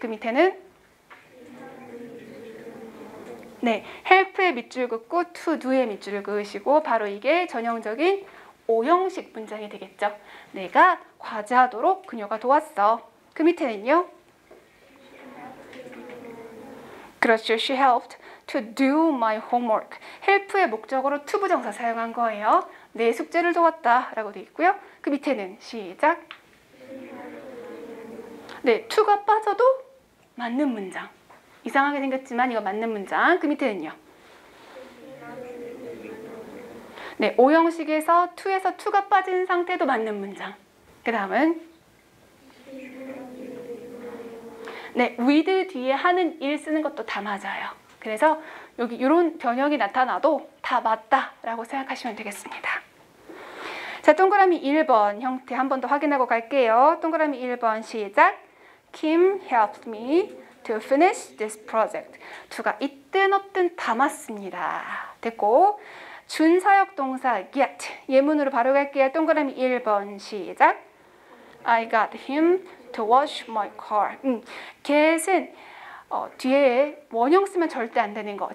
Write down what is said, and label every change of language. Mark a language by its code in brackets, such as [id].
[ko] 그 밑에는 네, help의 밑줄 긋고 to do의 밑줄을 그으시고 바로 이게 전형적인 5형식 문장이 되겠죠. 내가 과제하도록 그녀가 도왔어. 그 밑에는요. 그렇죠. [en] She helped to do my homework. [ko] help의 목적으로 to 부정사 사용한 거예요. 내 숙제를 도왔다 라고 되어 있고요. 그 밑에는 시작. 네, to가 빠져도 맞는 문장. 이상하게 생겼지만 이거 맞는 문장. 그 밑에는요. 네, 5형식에서 to에서 to가 빠진 상태도 맞는 문장. 그 다음은 네, with 뒤에 하는 일 쓰는 것도 다 맞아요. 그래서 여기 이런 변형이 나타나도 다 맞다라고 생각하시면 되겠습니다. 자, 동그라미 1번 형태 한 번 더 확인하고 갈게요. 동그라미 1번 시작. [en] Kim helped me to finish this project. [ko] to가 있든 없든 다 맞습니다. 됐고, 준사역 동사 get. 예문으로 바로 갈게요. 동그라미 1번 시작. [en] I got him to wash my car. [ko] get은 뒤에 원형 쓰면 절대 안 되는 거.